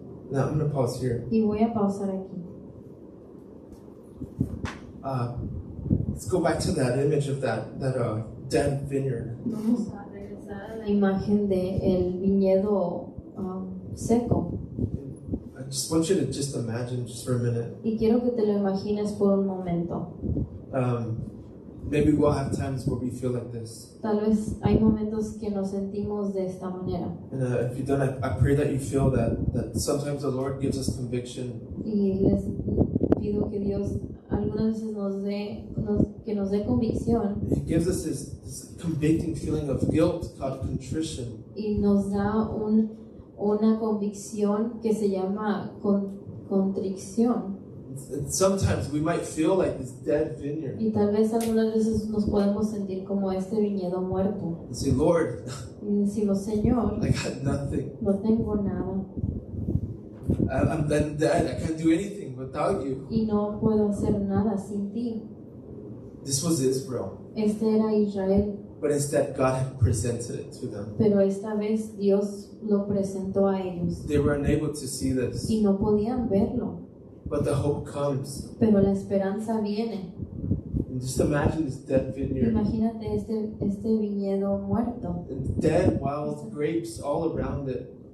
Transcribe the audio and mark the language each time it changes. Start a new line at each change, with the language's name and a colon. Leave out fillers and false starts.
English: Now I'm going to pause here.
Spanish: Y voy a pausar aquí.
English: Let's go back to that image of that dead vineyard.
Spanish: Vamos a regresar a la imagen del viñedo seco.
English: I just want you to just imagine just for a minute.
Spanish: Y quiero que te lo imagines por un momento.
English: Maybe we'll have times where we feel like this.
Spanish: Tal vez hay momentos que nos sentimos de esta manera.
English: And if you don't, I pray that you feel that sometimes the Lord gives us conviction.
Spanish: Y les pido que Dios algunas veces que nos dé convicción
English: He gives us this convicting feeling of guilt called contrition.
Spanish: y nos da una convicción que se llama contrición.
English: And sometimes we might feel like this dead vineyard.
Spanish: Y tal vez algunas veces nos podemos sentir como este viñedo muerto.
English: And say, Lord,
Spanish: Y decimos, Señor,
English: I got nothing.
Spanish: no tengo nada
English: I'm then dead. I can't do anything without you.
Spanish: y no puedo hacer nada sin ti.
English: This was Israel.
Spanish: Este era Israel,
English: But instead, God had presented it to them.
Spanish: pero esta vez Dios lo presentó a ellos
English: They were unable to see this.
Spanish: y no podían verlo.
English: But the hope comes.
Spanish: Pero la esperanza viene.
English: And just imagine this dead vineyard.
Spanish: Imagínate este viñedo muerto.
English: And dead wild grapes all around it.